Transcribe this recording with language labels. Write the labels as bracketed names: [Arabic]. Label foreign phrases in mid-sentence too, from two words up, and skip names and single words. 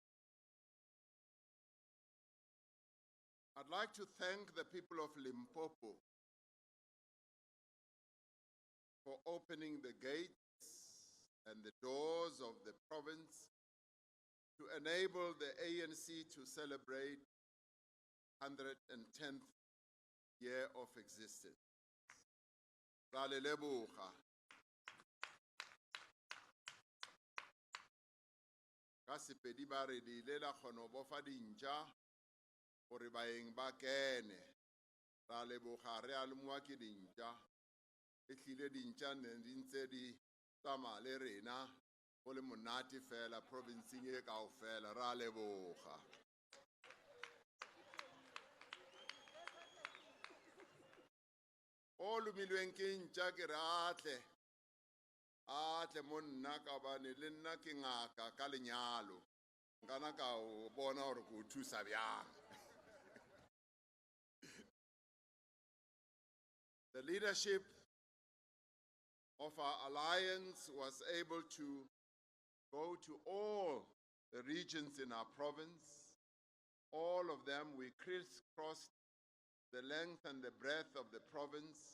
[English] I'd like to thank the people of Limpopo for opening the gates and the doors of the province to enable the ANC to celebrate 110th year of existence. [Tswana] Ra le leboga. [Southern Sotho] Ka Sepedi ba re le ile la kgona ho bofa dintja gore baeng ba kene. [Tswana] Ra leboga re a lemoa ke dintja. E hlile dintja ne di ntse di tsamaya le rena go le monate fela provinceng e kaofela. Ra leboga. [Northern Sotho] O lumilweng ke ntja ke re atle mo nna ka bane le nna ke ngaka ka lenyalo nkana ka o bona gore go thusa bjang. [English] The leadership of our alliance was able to go to all the regions in our province. All of them, we crisscrossed the length and the breadth of the province.